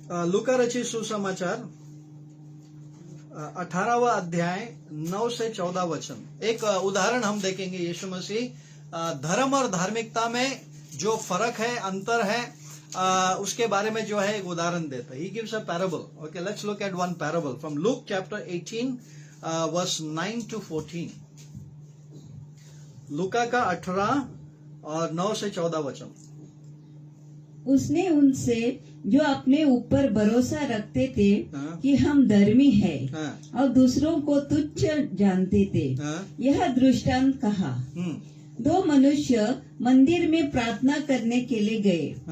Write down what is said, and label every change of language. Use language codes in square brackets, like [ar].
[hi] लूका रचित सुसमाचार 18वां अध्याय 9 से 14 वचन। एक उदाहरण हम देखेंगे। यीशु मसीह धर्म और धार्मिकता में जो फर्क है, अंतर है, उसके बारे में जो है एक उदाहरण देता है। [en] He gives a parable. Okay, let's look at one parable from Luke chapter 18 verse 9 to 14. [hi] लूका का 18 और 9 से 14 वचन। उसने उनसे जो अपने ऊपर भरोसा रखते थे हाँ। कि हम धर्मी है हाँ। और दूसरों को तुच्छ जानते थे, हाँ। यह दृष्टांत कहा। दो मनुष्य मंदिर में प्रार्थना करने के लिए गए।